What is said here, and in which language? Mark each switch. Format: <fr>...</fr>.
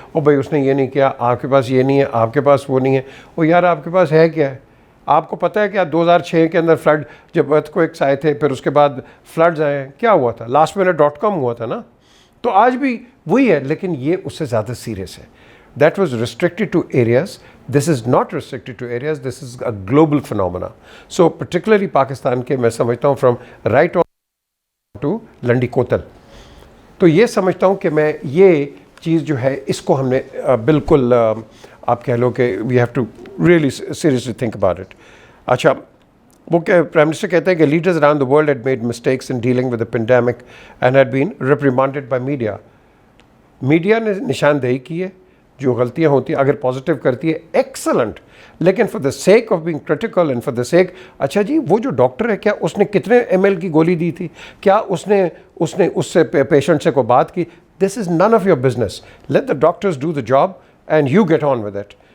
<ur>اور بھائی اس نے یہ نہیں کیا، آپ کے پاس یہ نہیں ہے، آپ کے پاس وہ نہیں ہے. وہ یار آپ کے پاس ہے کیا ہے؟ آپ کو پتہ ہے کہ 2006 کے اندر فلڈ جب ارتھ کوئکس آئے تھے، پھر اس کے بعد فلڈز آئے، کیا ہوا تھا؟ لاسٹ minute.com ہوا تھا نا. تو آج بھی وہی ہے، لیکن یہ اس سے زیادہ سیریس ہے.</ur> <en>That was restricted to areas. This is not restricted to areas. This is a global phenomena. So particularly</en> <ur>Pakistan کے میں سمجھتا ہوں</ur> <en>from right on to</en> <ur>لنڈی کوتل. تو یہ سمجھتا ہوں کہ میں یہ چیز جو ہے اس کو ہم نے بالکل آپ کہہ لو کہ</ur> <en>we have to really seriously think about it.</en> <ur>اچھا وہ پرائم منسٹر کہتے ہیں کہ</ur> <en>leaders around the world had made mistakes in dealing with the pandemic and had been reprimanded by media.</en> <ur>Media نے نشاندہی کی ہے، جو غلطیاں ہوتی ہیں اگر پازیٹیو کرتی ہے ایکسلنٹ، لیکن</ur> <en>for the sake of being critical and for the sake,</en> <ur>اچھا جی وہ جو ڈاکٹر ہے کیا اس نے کتنے ml کی گولی دی تھی؟ کیا اس نے اس سے پیشنٹ سے کو بات کی؟</ur> <en>This is none of your business. Let the doctors do the job and you get on with it.</en>